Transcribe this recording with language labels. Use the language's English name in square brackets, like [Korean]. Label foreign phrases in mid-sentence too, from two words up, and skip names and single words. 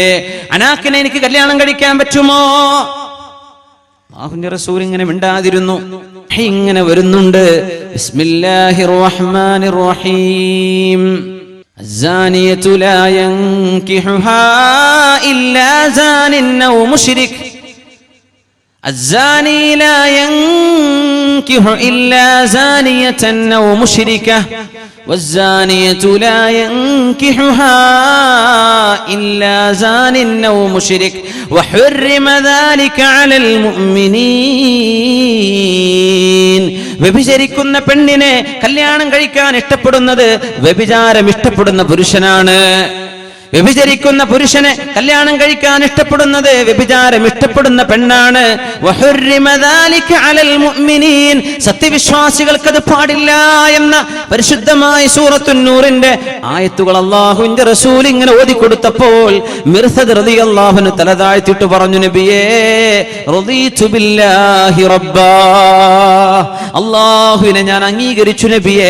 [Malayalam] അനാക്കിനെ എനിക്ക് കല്യാണം കഴിക്കാൻ പറ്റുമോ? അല്ലാഹുവിന്റെ റസൂൽ ഇങ്ങനെ മിണ്ടാതിരുന്നു. ഇങ്ങനെ വരുന്നുണ്ട്. [Arabic] بسم الله الرحمن الرحيم. الزانية لا ينكحها إلا زان أو مشرك. الزاني لا ينكح إلا زانية أو مشركة والزانية لا ينكحها إلا زان أو مشرك وحرم ذلك على المؤمنين. [Malayalam] വ്യഭിചരിക്കുന്ന പെണ്ണിനെ കല്യാണം കഴിക്കാൻ ഇഷ്ടപ്പെടുന്നത് വ്യഭിചാരം ഇഷ്ടപ്പെടുന്ന പുരുഷനാണ്. വ്യഭിചരിക്കുന്ന പുരുഷനെ കല്യാണം കഴിക്കാൻ ഇഷ്ടപ്പെടുന്നത് വ്യഭിചാരം ഇഷ്ടപ്പെടുന്ന പെണ്ണാണ്. സത്യവിശ്വാസികൾക്കത് പാടില്ല എന്ന പരിശുദ്ധമായ സൂറത്തുൻ നൂറിന്റെ ആയത്തുകൾ അല്ലാഹുവിന്റെ റസൂൽ ഇങ്ങനെ ഓതിക്കൊടുത്തപ്പോൾ മിർസദ് [Arabic] رضي الله عنه [Malayalam] തല താഴ്ത്തിയിട്ട് പറഞ്ഞു, നബിയേ, [Arabic] رضيت بالله ربا, [Malayalam] അല്ലാഹുവിനെ ഞാൻ അംഗീകരിച്ചു നബിയേ.